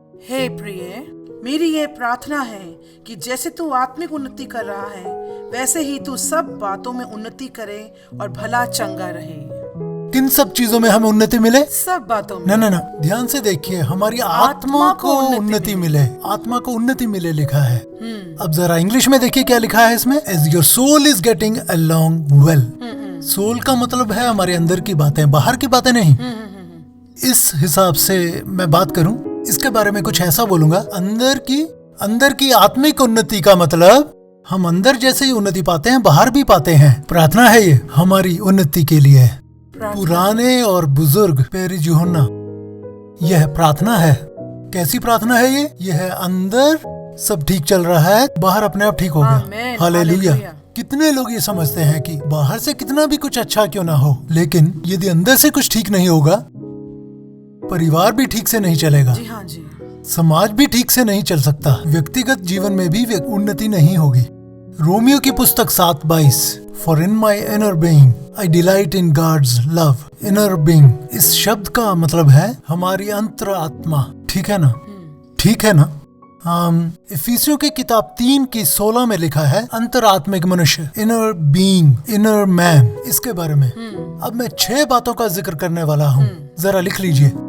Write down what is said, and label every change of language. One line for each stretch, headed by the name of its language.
Hindi: हे प्रिय, मेरी ये प्रार्थना है कि जैसे तू आत्मिक उन्नति कर रहा है वैसे ही तू सब बातों में उन्नति करे और भला चंगा रहे। किन सब चीजों में हमें उन्नति मिले? सब बातों में। ना, ध्यान से देखिए, हमारी आत्मा को उन्नति मिले। आत्मा को उन्नति मिले लिखा है। अब जरा इंग्लिश में देखिए क्या लिखा है इसमें।
English: As your soul is getting along well।
Hindi: Soul का मतलब है हमारे अंदर की बातें, बाहर की बातें नहीं। इस हिसाब से मैं बात करूं, इसके बारे में कुछ ऐसा बोलूंगा, अंदर की आत्मिक उन्नति का मतलब हम अंदर जैसे ही उन्नति पाते हैं बाहर भी पाते हैं। प्रार्थना है ये हमारी उन्नति के लिए। पुराने और बुजुर्ग पेरिस यूहन्ना, यह प्रार्थना है। कैसी प्रार्थना है ये? यह है अंदर सब ठीक चल रहा है, बाहर अपने आप ठीक होगा। हालेलुया। कितने लोग ये समझते हैं कि बाहर से कितना भी कुछ अच्छा क्यों ना हो, लेकिन यदि अंदर से कुछ ठीक नहीं होगा, परिवार भी ठीक से नहीं चलेगा। जी हाँ जी। समाज भी ठीक से नहीं चल सकता। व्यक्तिगत जीवन में भी उन्नति नहीं होगी। रोमियो की पुस्तक
English: 7:22, For in my inner being I delight in God's love। Inner being
Hindi: इस शब्द का मतलब है हमारी अंतर आत्मा। ठीक है ना? ठीक है ना? इफिसियों की किताब 3:16 में लिखा है अंतरात्मिक मनुष्य,
English: Inner being, inner man.
Hindi: इसके बारे में अब मैं 6 बातों का जिक्र करने वाला हूँ, जरा लिख लीजिए।